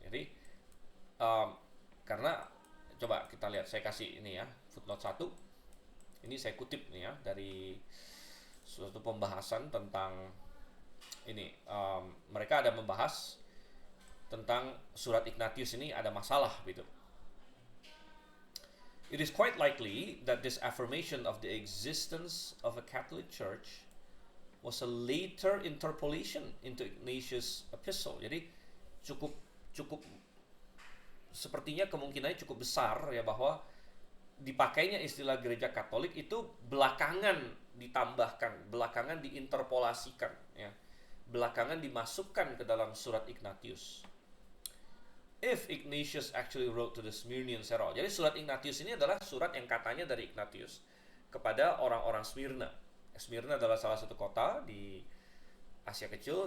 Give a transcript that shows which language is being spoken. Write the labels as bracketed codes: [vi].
[id] Jadi karena coba kita lihat, saya kasih ini ya, footnote 1. Ini saya kutip nih ya dari suatu pembahasan tentang ini. Mereka ada membahas tentang surat Ignatius ini ada masalah gitu. [en] It is quite likely that this affirmation of the existence of a Catholic Church was a later interpolation into Ignatius' epistle. [id] Jadi cukup sepertinya kemungkinannya cukup besar ya, bahwa dipakainya istilah gereja Katolik itu belakangan ditambahkan, belakangan diinterpolasikan ya. Belakangan dimasukkan ke dalam surat Ignatius. [en] If Ignatius actually wrote to the Smyrnian Herald. [id] Jadi surat Ignatius ini adalah surat yang katanya dari Ignatius kepada orang-orang Smyrna. Smyrna adalah salah satu kota di Asia Kecil.